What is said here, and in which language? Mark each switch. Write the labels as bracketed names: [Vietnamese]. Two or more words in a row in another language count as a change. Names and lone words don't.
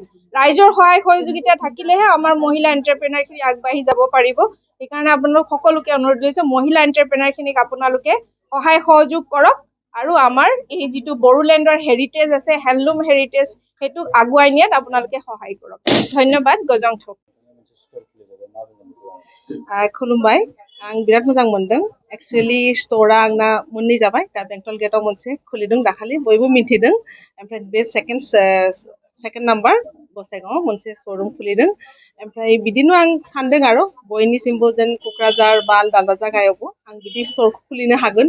[Assamese] ৰাইজৰ সহায় সহযোগিতা থাকিলেহে আমাৰ মহিলা এণ্টাৰপ্ৰেনাৰখিনি আগবাঢ়ি যাব পাৰিব। সেইকাৰণে আপোনালোক সকলোকে অনুৰোধ কৰিছোঁ, মহিলা এণ্টাৰপ্ৰেনাৰখিনিক আপোনালোকে সহায় সহযোগ কৰক, আৰু আমাৰ এই যিটো বড়োলেণ্ডৰ হেৰিটেজ আছে, [English] handloom heritage, [Assamese] সেইটোক আগুৱাই নিয়াত আপোনালোকে সহায় করক। ধন্যবাদ। গজং থক। [Bodo] खुलुमबाय। आं बिराद मोजां मोनदों। एक्चुअली स्ट'रा आंना मोननै जाबाय। दा बेंटल गेटआव मोनसे खुलिदों दाखालि, बयबो मिथिदों। ओमफ्राय बे [English] second number [Bodo] गसाइगावआव मोनसे श'रुम खुलिदों। ओमफ्राय बिदिनो आं सानदों आरो बयनिसिमबो जेन क'क्राझार बा आलदा जायगायावबो आं बिदि स्ट'र खुलिनो हागोन।